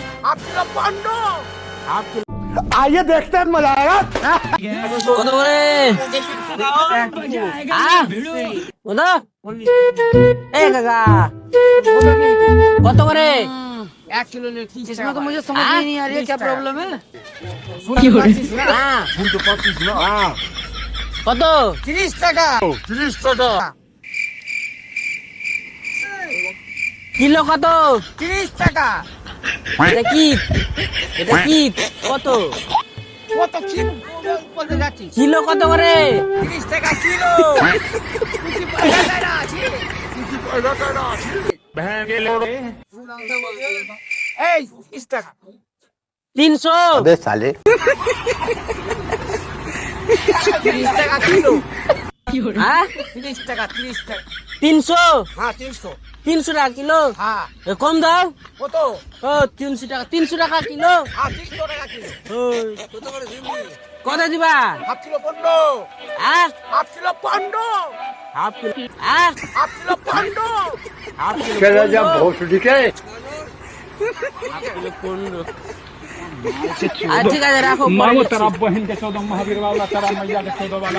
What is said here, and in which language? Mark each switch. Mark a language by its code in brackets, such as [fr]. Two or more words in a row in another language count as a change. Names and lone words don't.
[bn] হাফ কিলো পনেরো। হাফ কিলো [hi] आइए देखते हैं मजा आएगा। [bn] কত করে? কত? ए काका কত করে? [hi] 1 किलो ले 30 इसमें [bn] টাকা। [hi] तो मुझे समझ में नहीं आ रही है क्या प्रॉब्लम है। [bn] হ্যাঁ কত? 30 টাকা। কিলো কত? 30 টাকা। এটা কি? এটা কি কত? কত কিলো বলতে যাচ্ছি? কিলো কত করে? 30 টাকা কিলো। কুচি পয়সা দেয় না, আছে? এই 30 টাকা। 300 [hi] अबे साले [bn] 30 টাকা কিলো। হ্যাঁ 30 টাকা 30 টাকা। 300 হ্যাঁ 300। 300 টাকা কিলো। হ্যাঁ এ কম দাও। কত? ও 300 টাকা কিলো। হ্যাঁ 300 টাকা কিলো। ওই কত দিবা? হাফ কিলো 15। হ্যাঁ হাফ কিলো 15। হাফ কিলো হ্যাঁ হাফ কিলো 15। হাফ কিলো [hi] चला जा भोसड़ी के। [bn] হাফ কিলো 15 ঠিক আছে রাখো পরে [hi] मांगो [bn] দিচ্ছি। [hi] तेरा बहन के 14 महावीर वाला तेरा मैया के 14 वाला